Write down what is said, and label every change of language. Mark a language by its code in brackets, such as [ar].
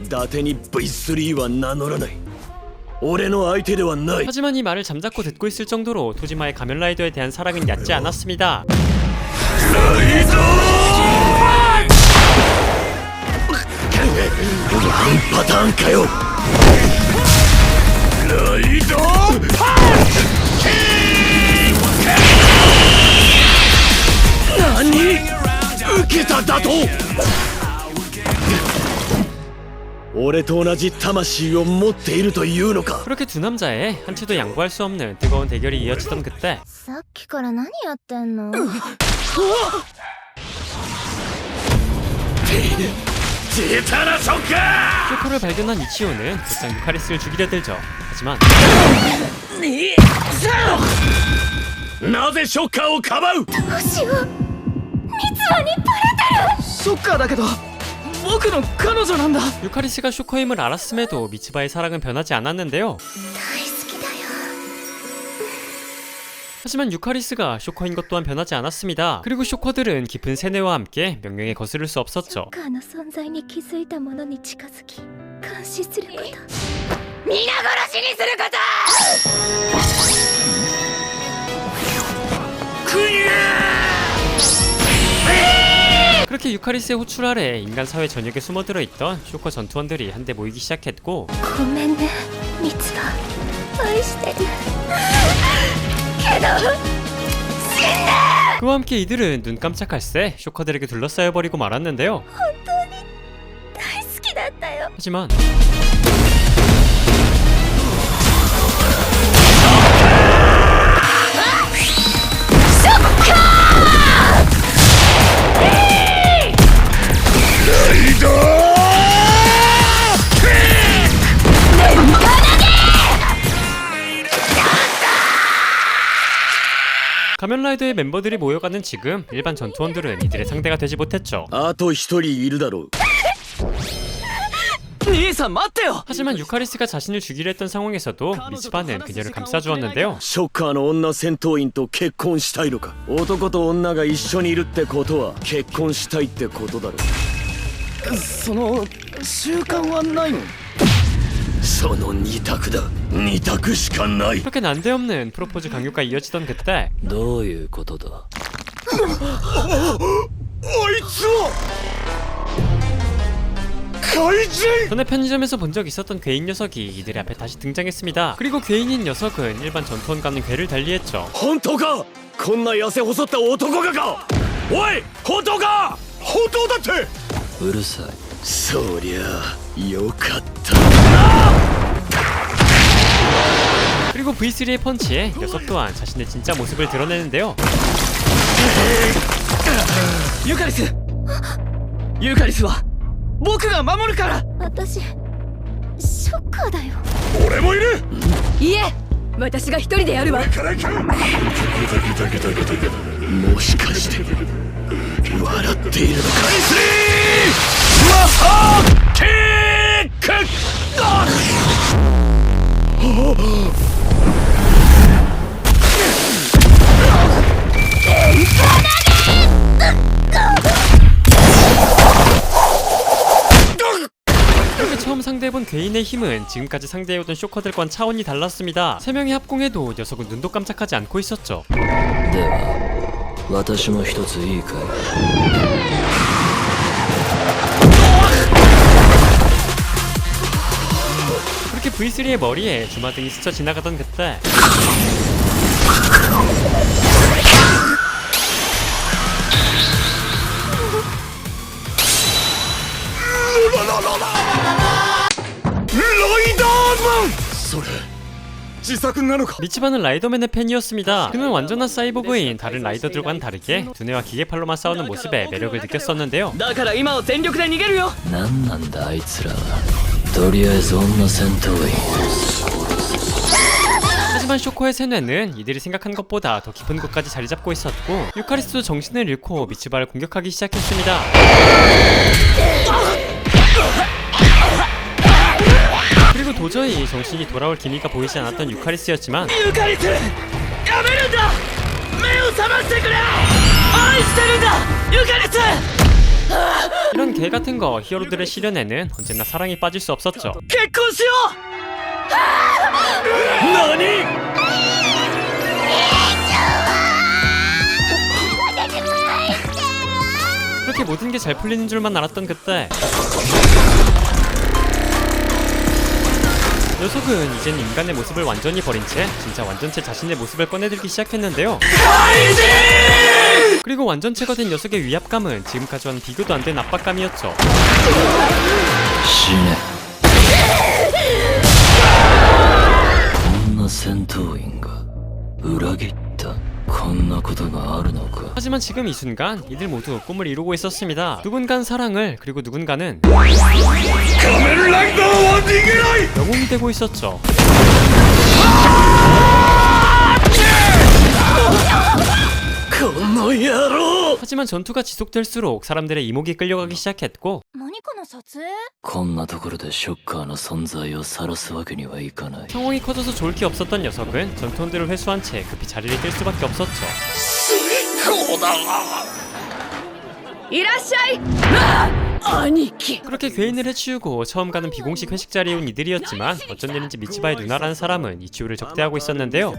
[ja] 伊達に V3 は名乗らない。俺の相手ではない。 [ko] 하지만 이 말을 잠자코 듣고 있을 정도로 토지마의 가면라이더에 대한 사랑은 얕지 않았습니다. [ja] ワンパターンかよ。ライドパンチ。何？受けただと。俺と同じ魂を持っているというのか。 [ko] 그렇게 두 남자의 한치도 양보할 수 없는 뜨거운 대결이 이어지던 그때 [ja] さっきから何やってんの。出たなショッカー。 [ko] 쇼커를 발견한 이치오는 곧장 유카리스를 죽이려 들죠. 하지만 [ja] なぜショッカーをかばう。どうしよう。三つ葉にバレてる。ショッカーだけど僕の彼女なんだ。 [ko] 유카리스가 쇼커임을 알았음에도 미츠바의 사랑은 변하지 않았는데요. [ja] 大好きだよ。 [ko] 하지만 유카리스가 쇼커인 것 또한 변하지 않았습니다. 그리고 쇼커들은 깊은 세뇌와 함께 명령에 거스를 수 없었죠. [ja] ショッカーの存在に気づいた者に近づき監視すること。皆殺しにすること。 [ko] 그렇게 그렇게 유카리스의 호출 아래 인간 사회 전역에 숨어들어 있던 쇼커 전투원들이 한데 모이기 시작했고 [ja] ごめんねミツバ愛してるけど [ko] 그와 함께 이들은 눈 깜짝할 새 쇼커들에게 둘러싸여버리고 말았는데요. [ja] 大好きだったよ [ko] 하지만 가면라이더의 멤버들이 모여가는 지금 일반 전투원들은 이들의 상대가 되지 못했죠. [ja] あと一人いるだろう兄さん待ってよ [ko] 하지만 유카리스가 자신을 죽이려 했던 상황에서도 미츠바는 그녀를 감싸주었는데요. [ja] ショッカーの女戦闘員と結婚したいのか男と女が一緒にいるってことは結婚したいってことだろその習慣はないのその二択だ二択しかない [ko] 그렇게 난데없는 프로포즈 강요가 이어지던 그때 [ja] どういうことだあいつは怪人 [ko] 전에 편의점에서 본 적 있었던 괴인 녀석이 이들의 앞에 다시 등장했습니다. 그리고 괴인인 녀석은 일반 전투원과는 괴를 달리했죠. [ja] 本当かこんな痩せ細った男がかおい本当か本当だってうるさいそりゃよかった [ko] 그리고 V3의 펀치에 녀석 또한 자신의 진짜 모습을 드러내는데요. [ja] ユカリスユカリスは僕が守るから私ショッカーだよ俺もいるいえ私が一人でやるわもしかして笑っているのかマハーキック [ko] 이렇게 처음 상대해본 괴인의 힘은 지금까지 상대해오던 쇼커들과는 차원이 달랐습니다. 3명이 합공해도 녀석은 눈도 깜짝하지 않고 있었죠. [ja] では私も一ついいかい [ko] 그렇게 V3의 머리에 주마등이 스쳐 지나가던 그때 미츠바는 라이더맨의 팬이었습니다. 그는 완전한 사이보그인 다른 라이더들과는 다르게 두뇌와 기계팔로만 싸우는 모습에 매력을 느꼈었는데요. [ja] だから今は全力で逃げるよなんなんだあいつらはとりあえず女戦闘員 [ko] 하지만 쇼코의 세뇌는 이들이 생각한 것보다 더 깊은 곳까지 자리 잡고 있었고 유카리스도 정신을 잃고 미츠바를 공격하기 시작했습니다. 그리고 도저히 정신이 돌아올 기미가 보이지 않았던 유카리스였지만 [ja] ユカリスやめるんだ目を覚ましてくれ愛してるんだユカリス [ko] 이런 개 같은 거 히어로들의 시련에는 언제나 사랑이 빠질 수 없었죠. [ja] 結婚しよう何 [ko] 그렇게 모든 게 잘 풀리는 줄만 알았던 그때 녀석은 이젠 인간의 모습을 완전히 버린 채 진짜 완전체 자신의 모습을 꺼내들기 시작했는데요. 그리고 완전체가 된 녀석의 위압감은 지금까지와는 비교도 안 된 압박감이었죠. [ja] 死ね女戦闘員が裏切ったこんなことがあるのか [ko] 하지만 지금 이 순간 이들 모두 꿈을 이루고 있었습니다. 누군가는 사랑을 그리고 누군가는 [ja] 仮面ライダーは逃げない [ko] 영웅이 되고 있었죠. 하지만 전투가 지속될수록 사람들의 이목이 끌려가기 시작했고 [ja] 何かの撮影こんなところでショッカーの存在を晒すわけにはいかない [ko] 상황이 커져서 좋을 게 없었던 녀석은 전투원들을 회수한 채 급히 자리를 뜰 수밖에 없었죠. [ja] いらっしゃい兄貴 [ko] 그렇게 괴인을 해치우고 처음 가는 비공식 회식 자리에 온 이들이었지만 어쩐 일인지 미츠바의 누나라는 사람은 이치우를 적대하고 있었는데요.